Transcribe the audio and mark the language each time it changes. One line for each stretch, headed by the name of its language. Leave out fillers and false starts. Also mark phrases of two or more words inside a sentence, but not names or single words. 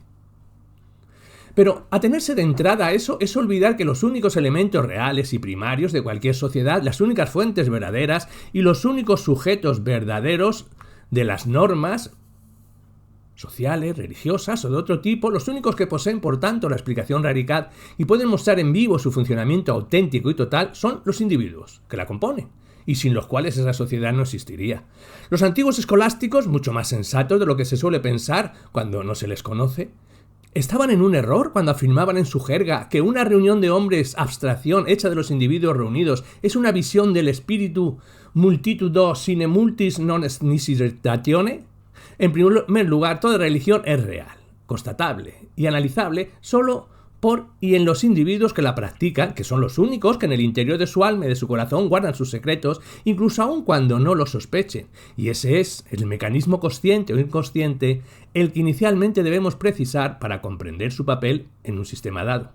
Spanish: Pero atenerse de entrada a eso es olvidar que los únicos elementos reales y primarios de cualquier sociedad, las únicas fuentes verdaderas y los únicos sujetos verdaderos de las normas sociales, religiosas o de otro tipo, los únicos que poseen, por tanto, la explicación radical y pueden mostrar en vivo su funcionamiento auténtico y total, son los individuos que la componen, y sin los cuales esa sociedad no existiría. Los antiguos escolásticos, mucho más sensatos de lo que se suele pensar cuando no se les conoce, ¿Estaban en un error cuando afirmaban en su jerga que una reunión de hombres, abstracción hecha de los individuos reunidos, es una visión del espíritu
Latin: multitudo sine multis non nisi ratione?
Spanish: En primer lugar, toda religión es real, constatable y analizable solo por y en los individuos que la practican, que son los únicos que en el interior de su alma y de su corazón guardan sus secretos, incluso aun cuando no lo sospechen. Y ese es el mecanismo consciente o inconsciente el que inicialmente debemos precisar para comprender su papel en un sistema dado.